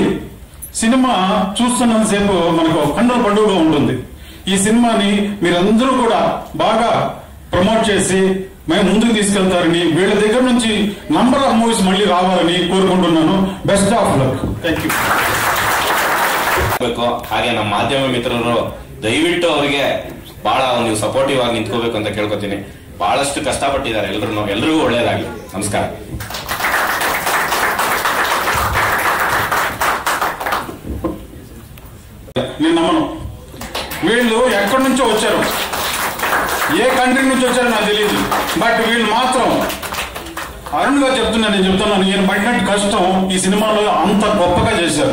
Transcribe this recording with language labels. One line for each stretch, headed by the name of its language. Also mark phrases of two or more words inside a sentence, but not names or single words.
Telugu: సినిమా చూస్తున్నంతసేపు మనకు కన్నుల పండుగగా ఉంటుంది. ఈ సినిమాని మీరందరూ కూడా బాగా ప్రమోట్ చేసి మేము ముందుకు తీసుకెళ్తారని, వీళ్ళ దగ్గర నుంచి
English: number of movies
Telugu: మళ్ళీ రావాలని కోరుకుంటున్నాను.
English: Best of luck. Thank you.
Kannada: ಹಾಗೆ ನಮ್ಮ ಮಾಧ್ಯಮ ಮಿತ್ರರು ದಯವಿಟ್ಟು ಅವರಿಗೆ ಬಹಳ ನೀವು ಸಪೋರ್ಟಿವ್ ಆಗಿ ನಿಂತ್ಕೋಬೇಕು ಅಂತ ಕೇಳ್ಕೊತೀನಿ. ಬಹಳಷ್ಟು ಕಷ್ಟಪಟ್ಟಿದ್ದಾರೆ ಎಲ್ರಿಗೂ ಒಳ್ಳೇದಾಗಲಿ. ನಮಸ್ಕಾರ.
Telugu: నేను నమ్మను. వీళ్ళు ఎక్కడి నుంచో వచ్చారు, ఏ కంట్రీ నుంచి వచ్చారో నాకు తెలియదు. బట్ వీళ్ళు మాత్రం అరుణ్ గారు నేను చెప్తున్నాను, ఈయన పడినట్టు కష్టం ఈ సినిమాలో అంత గొప్పగా చేశారు.